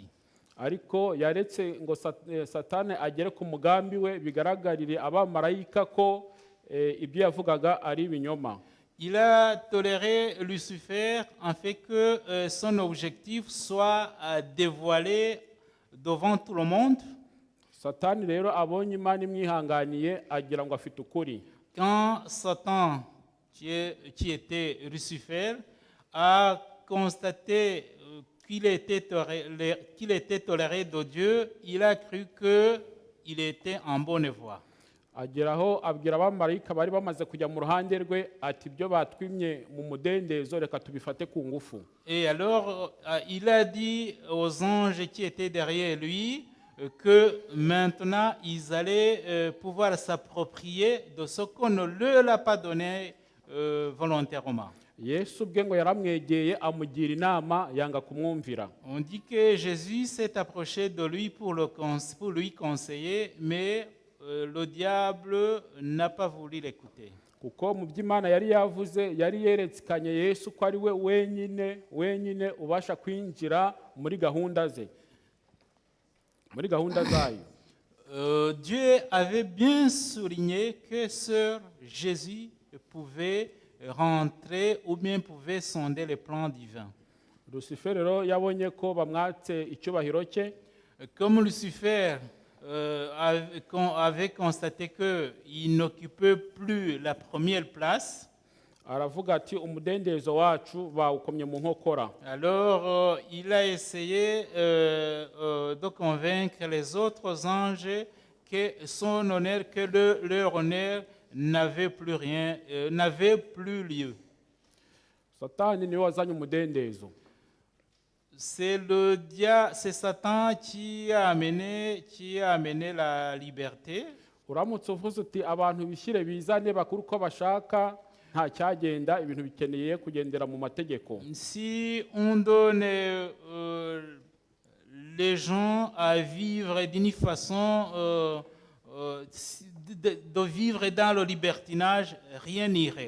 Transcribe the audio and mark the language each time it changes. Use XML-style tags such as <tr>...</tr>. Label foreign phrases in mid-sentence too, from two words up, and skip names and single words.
<rw>Ariko yaretse ngo Satani agere ku mugambi we bigaragarire abamarayika ko ibyo yavugaga ari ibinyoma.</rw> <fr>Il a toléré Lucifer en fait que son objectif soit dévoilé devant tout le monde.</fr> <rw>Satani rero abonye Imana imwihanganiye agira ngo afite ukuri.</rw> <fr>Quand Satan, qui était Lucifer, a constaté qu'il était toléré de Dieu, il a cru qu'il était en bonne voie.</fr> <rw>Ageraho abwira abamarayika bari bamaze kujya mu ruhande rwe ati ibyo batwimye mu mudendezo reka tubifate ku ngufu.</rw> <fr>Et alors, il a dit aux anges qui étaient derrière lui que maintenant ils allaient pouvoir s'approprier de ce qu'on ne leur a pas donné volontairement.</fr> <rw>Yesu ubwe ngo yaramwegeye amugira inama yanga kumwumvira.</rw> <fr>On dit que Jésus s'est approché de lui pour lui conseiller, mais le diable n'a pas voulu l'écouter.</fr> <rw>Kuko mu by'Imana yari yavuze yari yerekanye Yesu ko ari we wenyine ubasha kwinjira muri gahunda ze, muri gahunda zayo.</rw> <fr>Dieu avait bien souligné que Sœur Jésus pouvait rentrer ou bien pouvait sonder les plans divins.</fr> <rw>Lucifer rero yabonye ko bamwatse icyubahiro cye.</rw> <fr>Comme Lucifer avait constaté qu'il n'occupait plus la première place,</fr> <rw>Aravuga ati umudendezo wacu bawukomye mu nkokora.</rw> <fr>alors il a essayé de convaincre les autres anges que son honneur, leur honneur n'avait plus rien, n'avait plus lieu.</fr> <rw>Satani niwe wazanye umudendezo.</rw> <fr>C'est Satan qui a amené la liberté.</fr> <rw>Uramutse uvuze uti abantu bishyire bizane bakuru uko bashaka nta cyagenda, ibintu bikeneye kugendera mu mategeko.</rw> <fr>Si on donne les gens à vivre d'une façon de vivre dans le libertinage, rien n'irait.</fr>